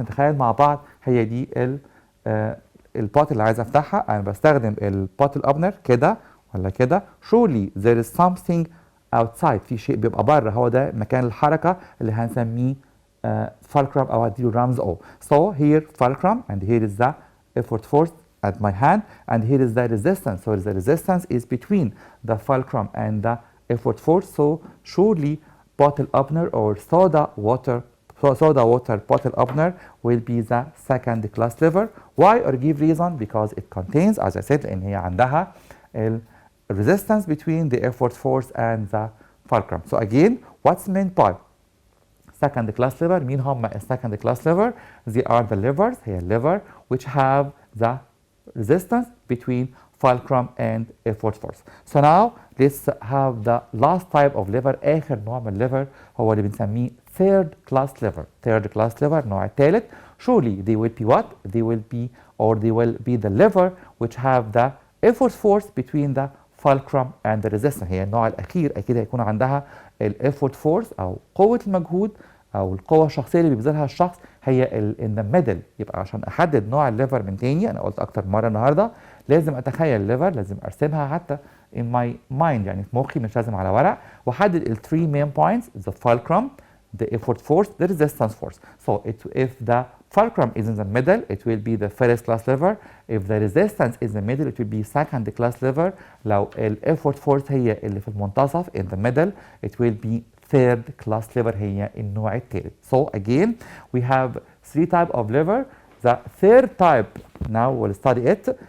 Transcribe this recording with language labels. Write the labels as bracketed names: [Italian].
[Arabic] نتخيل مع بعض هي دي البوت اللي عايز افتحها. انا بستخدم البوتل اوبنر كده ولا كده. [English] Surely there is something outside. [Arabic] في شيء بيبقى بره. هو ده مكان الحركة اللي هنسميه fulcrum او هديله رمز O. [English] So here fulcrum and here is the effort force at my hand, and here is the resistance. So the resistance is between the fulcrum and the effort force. So surely bottle opener or soda water bottle opener will be the second class lever. Why or give reason? Because it contains, as I said, [Arabic] إن هي عندها [English] resistance between the effort force and the fulcrum. So again, what's meant by second class lever? [Arabic] مين هم [English] second class lever? They are the levers, هي lever which have the resistance between fulcrum and effort force. So now let's have the last type of lever. [Arabic] آخر نوع من lever هو اللي بنسميه third class lever. [English] Third class lever [Arabic] النوع الثالث. [English] Surely they will be what? They will be the lever which have the effort force between the fulcrum and the resistance. [Arabic] هي النوع الأخير أكيد هيكون عندها effort force أو قوة المجهود أو القوة الشخصية اللي بيبذلها الشخص هي [English] in the middle. [Arabic] يبقى عشان أحدد نوع الليفر من تاني، أنا قلت أكتر مرة النهاردة، لازم أتخيل الليفر، لازم أرسمها حتى [English] in my mind [Arabic] يعني في مخي، مش لازم على ورق، وأحدد ال [English] 3 main points: the fulcrum, the effort force, the resistance force. So if the fulcrum is in the middle, it will be the first class lever. If the resistance is in the middle, it will be second class lever. [Arabic] لو ال effort force هي اللي في المنتصف [English] in the middle, it will be third class lever [Arabic] هي النوع الثالث. [English] So again, we have 3 types of lever. The third type, now we'll study it.